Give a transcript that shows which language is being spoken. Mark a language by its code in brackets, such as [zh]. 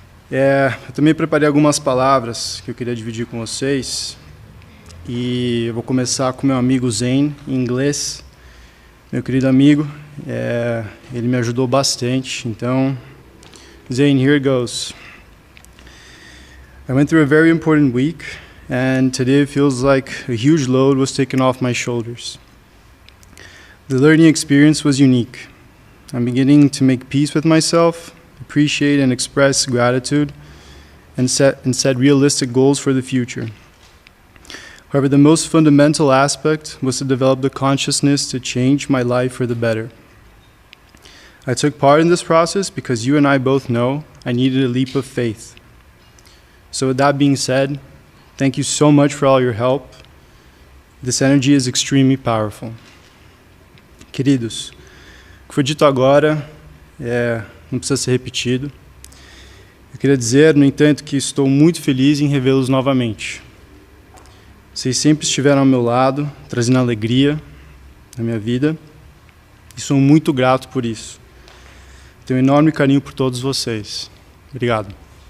[pt] Eu também preparei algumas palavras que eu queria dividir com vocês e eu vou começar com meu amigo Zen, em inglês. Meu querido amigo, ele me ajudou bastante, então, Zen, [en] here goes. I went through a very important week, and today it feels like a huge load was taken off my shoulders. The learning experience was unique. I'm beginning to make peace with myself, appreciate and express gratitude, and set realistic goals for the future. However, the most fundamental aspect was to develop the consciousness to change my life for the better. I took part in this process because you and I both know I needed a leap of faith. So with that being said, thank you so much for all your help. This energy is extremely powerful. [pt] Queridos, o que foi dito agora não precisa ser repetido. Eu queria dizer, no entanto, que estou muito feliz em revê-los novamente. Vocês sempre estiveram ao meu lado, trazendo alegria na minha vida, e sou muito grato por isso. Tenho um enorme carinho por todos vocês. Obrigado.